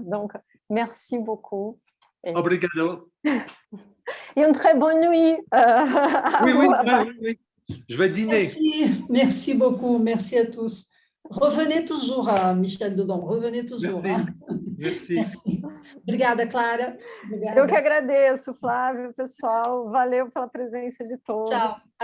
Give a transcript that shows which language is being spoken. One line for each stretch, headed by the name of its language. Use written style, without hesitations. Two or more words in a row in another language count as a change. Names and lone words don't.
French: Donc, merci beaucoup. Obrigado. Et une très bonne nuit. Oui. Je vais dîner. Merci beaucoup. Merci à tous. Revenez toujours, Michel Delon. Revenez toujours. Merci.
Portuguese: Obrigada, Clara. Obrigada. Eu que agradeço, Flávio, pessoal. Valeu pela presença de todos. Tchau.